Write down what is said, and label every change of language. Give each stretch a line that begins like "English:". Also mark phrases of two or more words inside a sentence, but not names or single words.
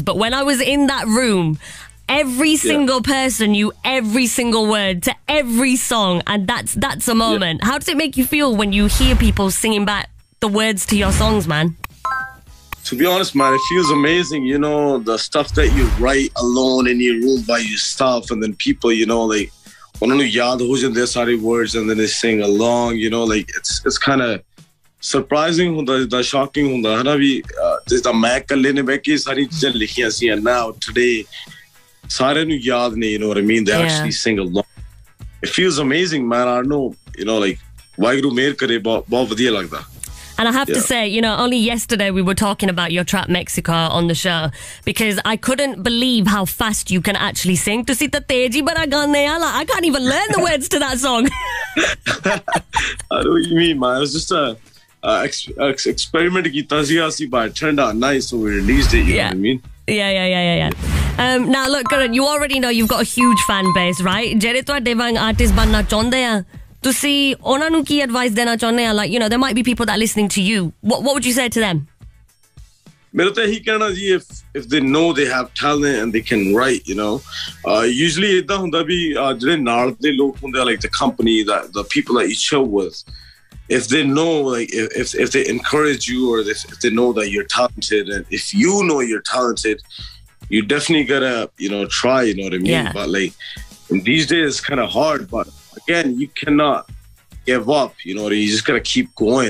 English: But when I was in that room, every single person knew every single word to every song. And that's a moment. How does it make you feel when you hear people singing back the words to your songs, man? To be honest, man, it feels amazing. The stuff that you write alone in your room by yourself. And then people, like,
Punjabi: ਉਹਨਾਂ ਨੂੰ ਯਾਦ ਹੋ ਜਾਂਦੇ ਸਾਰੇ
English: words and then they sing along, like it's kind of surprising
Punjabi: ਹੁੰਦਾ ਜਿੱਦਾਂ shocking ਹੁੰਦਾ ਹੈ ਨਾ ਵੀ ਜਿੱਦਾਂ ਮੈਂ ਇਕੱਲੇ ਨੇ ਬਹਿ ਕੇ ਸਾਰੀ ਚੀਜ਼ਾਂ ਲਿਖੀਆਂ ਸੀ
English: and now today
Punjabi: ਸਾਰਿਆਂ ਨੂੰ ਯਾਦ ਨੇ,
English: you know what I mean, they actually sing along. It feels amazing, man. I don't know, like
Punjabi: ਵਾਹਿਗੁਰੂ ਮਿਹਰ ਕਰੇ ਬਹੁਤ ਵਧੀਆ ਲੱਗਦਾ.
English: And I have to say, only yesterday we were talking about your track Mexico on the show because I couldn't believe how fast you can actually sing. I can't even learn the words to that song. I know what you mean, man. It was just a experiment. But it turned out nice, so we released it, you know what I mean? Yeah. Now, look, Karan, you already know you've got a huge fan base, right?
Punjabi: ਜਿਹੜੇ ਤੁਹਾਡੇ ਵਾਂਗ artist ਬਣਨਾ chaਹੁੰਦੇ ਆ ਤੁਸੀਂ ਉਹਨਾਂ ਨੂੰ ਕੀ advice ਦੇਣਾ ਚਾਹੁੰਦੇ ਆ?
English: Like, there might be people that are listening to you. What would you say to them?
Punjabi: ਮੇਰਾ ਤਾਂ ਇਹੀ ਕਹਿਣਾ ਜੀ,
English: if they know they have talent and they can write, usually
Punjabi: ਇਦਾਂ ਹੁੰਦਾ ਵੀ ਜਿਹੜੇ ਨਾਲ ਦੇ ਲੋਕ ਹੁੰਦੇ ਆ,
English: like the company, the people that you chill with, if they know, like if they encourage you or if they know that you're talented, and if you know you're talented, you definitely gotta try, you know what I mean? But like these days it's kind of hard, but again, you cannot give up, you just gotta keep going.